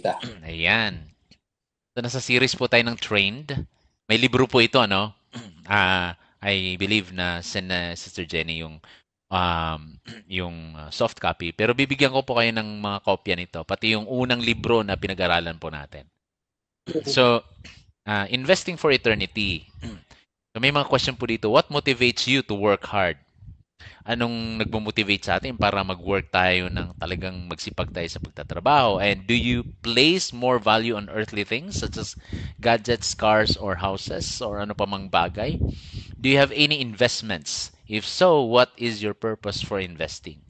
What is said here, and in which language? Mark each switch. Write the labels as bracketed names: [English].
[Filipino] kita. Ayan. So, nasa series po tayo ng Trained. May libro po ito, [English] I believe [Filipino] na send na Sister Jenny yung soft copy. Pero bibigyan ko po kayo ng mga kopya nito. Pati yung unang libro na pinag-aralan po natin. So, [English] investing for eternity. [Filipino] So, may mga question po dito. [English] What motivates you to work hard? [Filipino] Anong nagmo-motivate sa atin para mag-work tayo ng talagang magsipag tayo sa pagtatrabaho? [English] And do you place more value on earthly things such as gadgets, cars, or houses, or [Filipino] ano pa mang bagay? [English] Do you have any investments? If so, what is your purpose for investing?